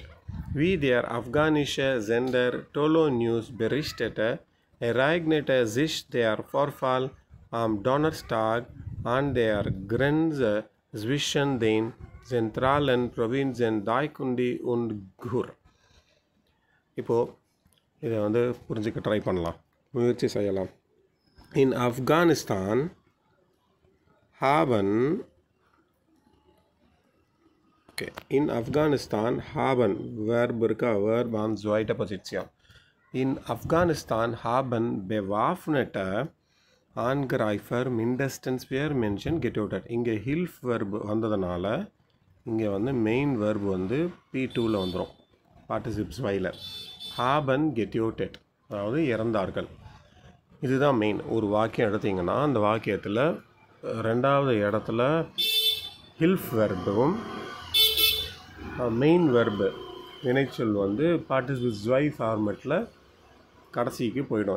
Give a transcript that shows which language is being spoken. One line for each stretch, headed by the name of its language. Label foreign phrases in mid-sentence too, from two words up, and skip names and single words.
German: Wie der afghanische Sender Tolo News berichtete, ereignete sich der Vorfall am Donnerstag an der Grenze zwischen den zentralen Provinzen Daikundi und Ghur.
Tamil: இப்போது இதை புரிஞ்சுக்க ட்ரை பண்ணலாம், முயற்சி செய்யலாம்.
German: In Afghanistan haben Verb இருக்கா, Verb an zweiter Position. In Afghanistan haben bewaffnete Angreifer mindestens 4 Menschen getötet.
Tamil: இங்கே
German: Hilf Verb
Tamil: வந்ததுனால இங்கே மெயின் Verb P2ல வந்துடும், பார்ட்டிசிப்ஸ் வைல.
German: haben getötet
Tamil: அதாவது இறந்தார்கள். இதுதான் மெயின். ஒரு வாக்கியம் எடுத்திங்கன்னா அந்த வாக்கியத்தில் ரெண்டாவது இடத்துல ஹில்ஃப் வெர்பும் மெயின் வெர்பு வினைச்சொல் பார்ட்டிசிபிள் ஜ்வை ஃபார்மெட்டில் கடைசிக்கு போயிடும்.